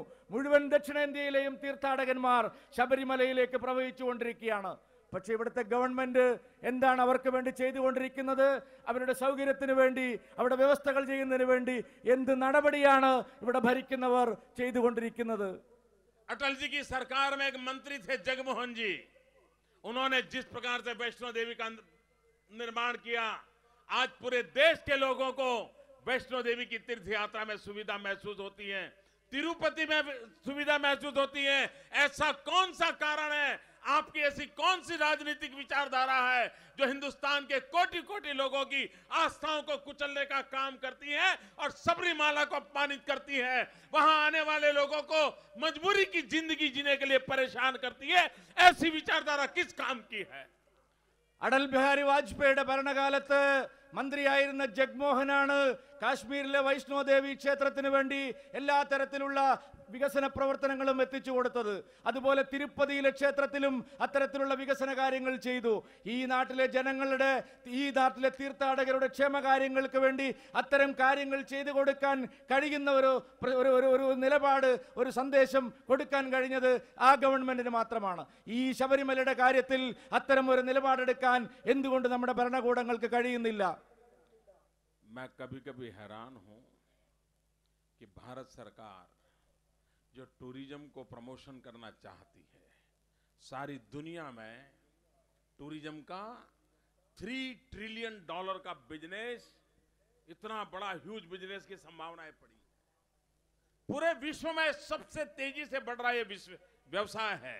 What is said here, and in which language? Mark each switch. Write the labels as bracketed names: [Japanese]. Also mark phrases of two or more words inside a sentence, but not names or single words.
[Malayalam] മുഴുവൻ ദക്ഷിണേന്ത്യയിലെയും തീർത്ഥാടകന്മാർ ശബരിമലയിലേക്ക് പ്രവഹിച്ചുകൊണ്ടിരിക്കുകയാണ്. പക്ഷേ ഇവിടുത്തെ ഗവൺമെന്റ് എന്താണ് അവർക്ക് വേണ്ടി ചെയ്തുകൊണ്ടിരിക്കുന്നത്? അവരുടെ സൗകര്യത്തിന് വേണ്ടി, അവിടെ വ്യവസ്ഥകൾ ചെയ്യുന്നതിന് വേണ്ടി എന്ത് നടപടിയാണ് ഇവിടെ ഭരിക്കുന്നവർ ചെയ്തുകൊണ്ടിരിക്കുന്നത്? [Hindi] अटल जी की सरकार में एक मंत्री थे जगमोहन जी, उन्होंने जिस प्रकार से वैष्णो देवी का निर्माण किया, आज पूरे देश के लोगों को वैष्णो देवी की तीर्थ यात्रा में सुविधा महसूस होती है, तिरुपति में सुविधा महसूस होती है। ऐसा कौन सा कारण है, आपकी ऐसी कौन सी राजनीतिक विचारधारा है जो हिंदुस्तान के कोटि कोटि लोगों की आस्थाओं को कुचलने का काम करती है और सबरीमाला को अपमानित करती है, वहां आने वाले लोगों को मजबूरी की जिंदगी जीने के लिए परेशान करती है? ऐसी विचारधारा किस काम की है? [Malayalam] അടൽ ബിഹാരി വാജ്പേയിയുടെ ഭരണകാലത്ത് മന്ത്രിയായിരുന്ന ജഗ്മോഹനാണ് കാശ്മീരിലെ വൈഷ്ണോ ദേവി ക്ഷേത്രത്തിന് വേണ്ടി എല്ലാ തരത്തിലുള്ള വികസന പ്രവർത്തനങ്ങളും എത്തിച്ചു കൊടുത്തത്. അതുപോലെ തിരുപ്പതിയിലെ ക്ഷേത്രത്തിലും അത്തരത്തിലുള്ള വികസന കാര്യങ്ങൾ ചെയ്തു. ഈ നാട്ടിലെ ജനങ്ങളുടെ, ഈ നാട്ടിലെ തീർത്ഥാടകരുടെ ക്ഷേമകാര്യങ്ങൾക്ക് വേണ്ടി അത്തരം കാര്യങ്ങൾ ചെയ്തു കൊടുക്കാൻ കഴിയുന്ന ഒരു നിലപാട്, ഒരു സന്ദേശം കൊടുക്കാൻ കഴിഞ്ഞത് ആ ഗവൺമെന്റിന് മാത്രമാണ്. ഈ ശബരിമലയുടെ കാര്യത്തിൽ അത്തരം ഒരു നിലപാടെടുക്കാൻ എന്തുകൊണ്ട് നമ്മുടെ ഭരണകൂടങ്ങൾക്ക് കഴിയുന്നില്ല? [Hindi] मैं कभी कभी हैरान हूं कि भारत सरकार जो टूरिज्म को प्रमोशन करना चाहती है, सारी दुनिया में टूरिज्म का $3 ट्रिलियन का बिजनेस, इतना बड़ा [English] huge business [Hindi] की संभावनाएं पड़ी, पूरे विश्व में सबसे तेजी से बढ़ रहा यह विश्व व्यवसाय है।